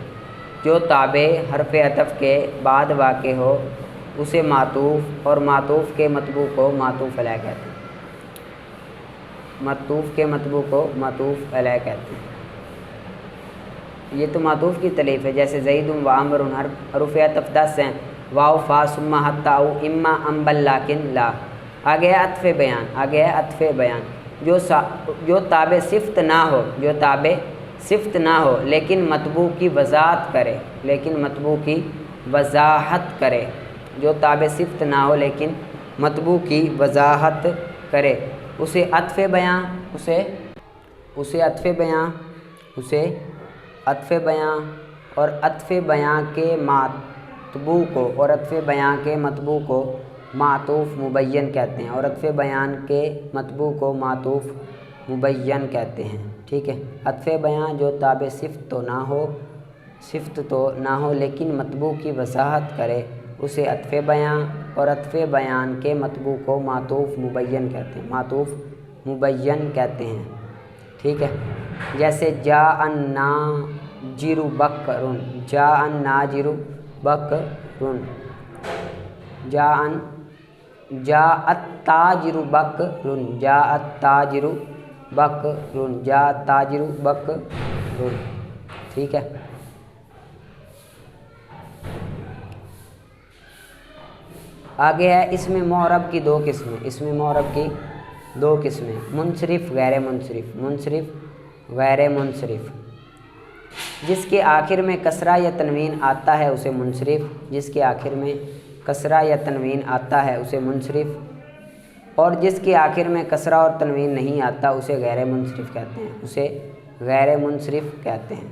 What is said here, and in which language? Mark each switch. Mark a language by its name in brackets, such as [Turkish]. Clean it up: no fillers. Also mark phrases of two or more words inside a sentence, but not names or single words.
[Urdu] جو تابع حرف عطف کے بعد واقع ہو اسے معطوف، اور معطوف کے مطبوع کو معطوف علیہ کہتے ہیں، معطوف کے مطبوع کو معطوف علیہ کہتے ہیں۔ یہ تو معطوف کی تلیف ہے، جیسے زید و عمر، حروف عطف 10 ہیں، واو، فا، ثم، حتی، او، اما، ام، بل، لیکن، لا۔ آگے ہے عطف بیان، آگے ہے عطف بیان جو تابع صفت نہ ہو، جو تابع صفت نہ ہو لیکن مطبوع کی وضاحت کرے، لیکن مطبوع کی وضاحت کرے، جو تابع صفت نہ ہو لیکن مطبوع کی وضاحت کرے اسے عطف بیان، اسے عطف بیان، اسے عطف بیان، اور عطف بیان کے متبوع کو اور عطف بیان کے متبوع کو معطوف مبین کہتے ہیں، اور عطف بیان کے متبوع کو معطوف مبین کہتے ہیں. ٹھیک ہے، عطف بیان جو تابع صفت تو نہ ہو لیکن متبوع کی وضاحت کرے اسے عطف بیان، اور عطف بیان کے متبوع کو معطوف مبین کہتے ہیں، معطوف مبین کہتے ہیں. ٹھیک ہے، جیسے [Arabic] جاءن ناظرُ بكرٌ، جاءن ناظرُ بكرٌ، جاءت تاجرُ بكرٌ، جاءت تاجرُ بكرٌ، جاءت تاجرُ بكرٌ. [Urdu] ٹھیک ہے، آگے ہے اسم معرب کی دو قسمیں، اسم معرب کی دو قسمیں، منصرف غیر منصرف، منصرف غیر منصرف. جس کے آخر میں کسرہ یا تنوین آتا ہے اسے منصرف، جس کے آخر میں کسرہ یا تنوین آتا ہے اسے منصرف، اور جس کے آخر میں کسرہ اور تنوین نہیں آتا اسے غیر منصرف کہتے ہیں، اسے غیر منصرف کہتے ہیں.